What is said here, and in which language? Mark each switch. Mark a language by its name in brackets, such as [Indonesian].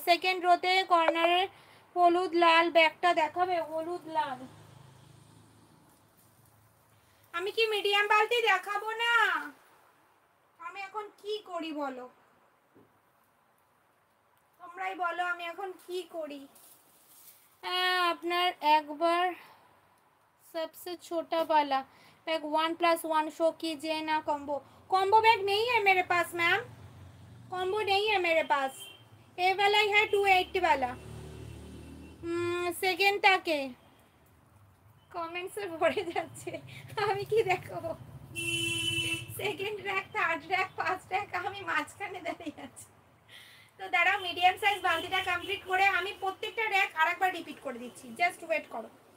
[Bangla] Second রোতে কর্নারে হলুদ লাল ব্যাগটা দেখাবে, হলুদ লাল। আমি কি মিডিয়াম বালতি দেখাবো না? আমি এখন কি করি বলো, তোমরাই বলো আমি এখন কি করি। আপনার একবার [Hindi] सबसे छोटा वाला बैग 1+1 शो कीजिए ना। कॉम्बो कॉम्बो बैग नहीं है मेरे पास मैम, कॉम्बो नहीं है मेरे पास। ये वाला ही है 280 वाला। [Bangla] সেকেন্ড তাকে কমেন্টসে ভরে যাচ্ছে, আমি কি দেখাবো? Second rack, third rack, first rack, আমি মাঝখানে দাঁড়িয়ে আছি। তো দাঁড়াও, মিডিয়াম সাইজ বালতিটা কমপ্লিট করে আমি প্রত্যেকটা র্যাক আরেকবার রিপিট করে দিচ্ছি, জাস্ট ওয়েট করো।